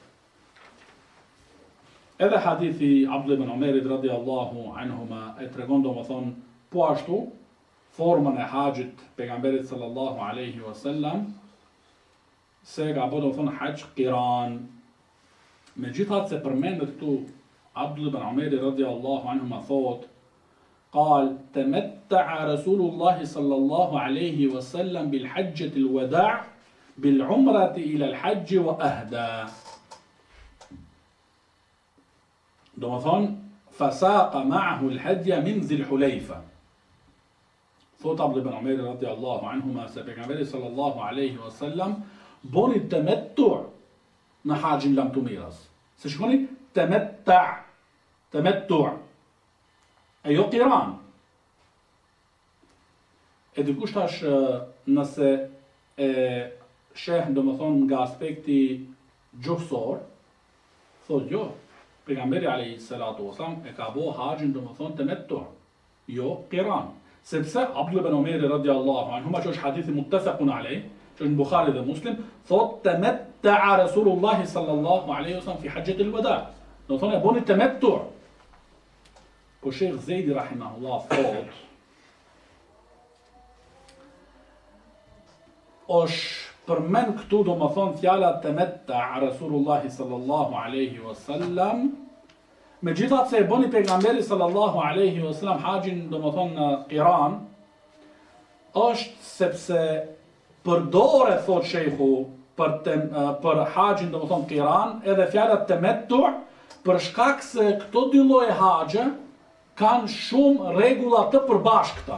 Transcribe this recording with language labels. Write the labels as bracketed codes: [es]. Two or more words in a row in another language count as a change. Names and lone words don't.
[sq] Edhe hadithi Abdullah ibn Umerit [ar] رضي الله عنهما [sq] e tregon domethënë po ashtu formën e haxhit pejgamberit [ar] صلى الله عليه وسلم [sq] se ka bërë domethënë haxh qiran. Megjithatë se përmendet këtu Abdullah ibn Umerit [ar] رضي الله عنهما [sq] thot [ar] قال تمتع رسول الله صلى الله عليه وسلم بالحجة الوداع بالعمرة إلى الحج وأهدى. domethënë فساق معه الهدي من ذي الحليفة. [sq] Thot Abdullah ibn Umar [ar] رضي الله عنهما [sq] se pejgamberi [ar] صلى الله عليه وسلم [sq] boni tamattu' në haxhin lamtumirës. Se shikoni tamattu' e jo qiran. E dikush tash nëse e sheh domethënë nga aspekti gjuhësor, thot jo, pejgamberi [ar] عليه الصلاة والسلام [sq] e ka bëu haxhin domethënë tamattu', jo qiran. Sepse Abdullah ibn Umar [ar] رضي الله عنه, [sq] që është hadithi [ar] متفق عليه, [sq] që është në Bukhari dhe Muslim, thot [ar] تمتع رسول الله صلى الله عليه وسلم في حجة الوداع'. [sq] Domethënë e boni tamattu'. Po Sheikh Zejdi rahimahullah thot është përmend këtu domethënë fjala [ar] تمتع رسول الله صلى الله عليه وسلم, [sq] megjithatë se e boni pejgamberi [ar] صلى الله عليه وسلم [sq] haxhin domethënë në qiran, është sepse përdoret thot sheikhu për haxhin domethënë qiran edhe fjala tamattu' për shkak se këto dy lloje haxhe kanë shumë rregulla të përbashkëta.